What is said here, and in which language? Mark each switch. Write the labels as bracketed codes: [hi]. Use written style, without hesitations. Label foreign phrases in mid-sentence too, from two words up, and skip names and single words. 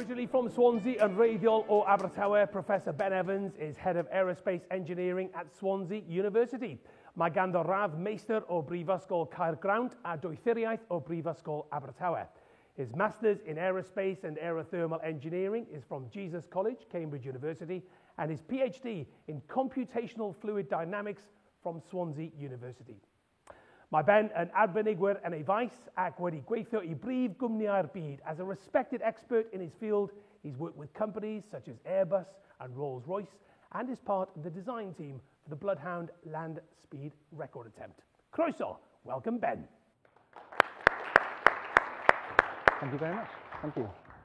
[en] from Swansea and [cy] radiol o Abertawe, [en] Professor Ben Evans is Head of Aerospace Engineering at Swansea University. [cy] Mae ganddo radd meistr o Brifysgol Caergrawnt a doethuriaeth o Brifysgol Abertawe. [en] His Masters in Aerospace and Aerothermal Engineering is from Jesus College, Cambridge University, and his PhD in Computational Fluid Dynamics from Swansea University. [cy] Mae Ben yn arbenigwyr yn ei faes ac wedi gweithio I brif gwmnïau'r byd. [en] As a respected expert in his field, he's worked with companies such as Airbus and Rolls-Royce and is part of the design team for the Bloodhound land speed record attempt. [cy] Croeso, welcome Ben. [en] Thank you very much. Thank you.